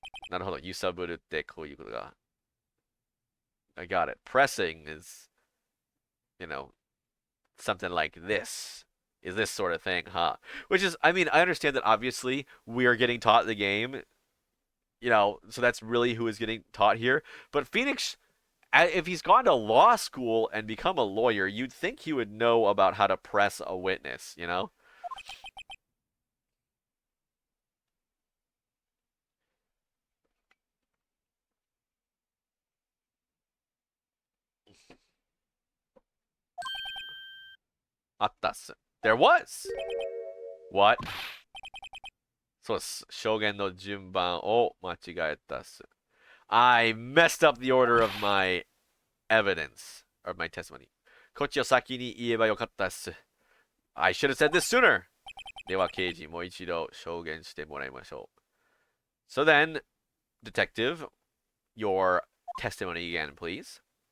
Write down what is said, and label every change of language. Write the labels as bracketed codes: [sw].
[ja] なるほど。揺さぶるってこういうことが。 [en] I got it. Pressing is, you know, something like this. Is this sort of thing, huh? Which is, I mean, I understand that obviously we are getting taught the game, so that's really who is getting taught here. But Phoenix, if he's gone to law school and become a lawyer, you'd think he would know about how to press a witness, you know? [ja] あったっす。 [en] There was! What? [ja] そうっす。証言の順番を間違えたっす。 [en] I messed up the order of my evidence, or my testimony. [ja] こっちを先に言えばよかったっす。 [en] I should have said this sooner! [ja] では、刑事、もう一度証言してもらいましょう。 [en] So then, detective, your testimony again, please.